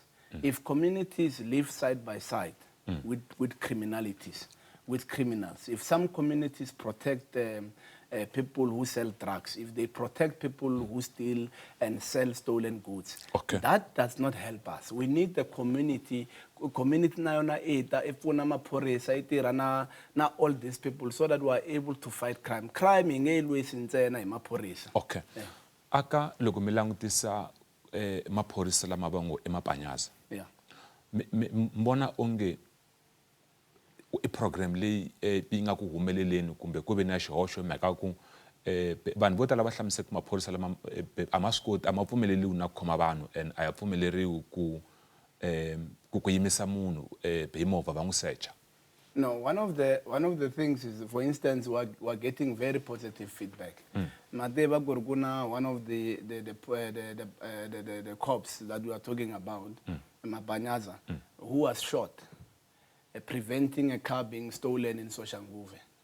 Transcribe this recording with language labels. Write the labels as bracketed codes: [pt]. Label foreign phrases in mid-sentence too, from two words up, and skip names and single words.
[en] If communities live side by side with criminalities, with criminals, if some communities protect people who sell drugs, if they protect people who steal and sell stolen goods, that does not help us. We need the community [ts] na yona eta efuna maphorisa itira na [en] all these people so that we are able to fight crime. [ts] Crime ingelwisi ntsena hi maphorisa. [en] Okay. Yeah. [ts] Aka loko mi langutisa maphorisa lama va ngo emapanyaza. [en] Yeah. [ts] Mbona onge program leyi yi nga ku humeleleni kumbe ku ve na xihoxo mhaka ku vanhu vo tala va hlamusela ku maphorisa lama a ma swi koti a ma pfumeleriwi na ku khoma vanhu and a ya pfumeleriwi ku yimisa munhu hi movha va n'wi secha. [en] No, one of the things is, for instance, we're getting very positive feedback. Mateba Gurguna, one of the cops that we are talking about, Mabanyaza, who was shot, preventing a car being stolen in Soshanguve.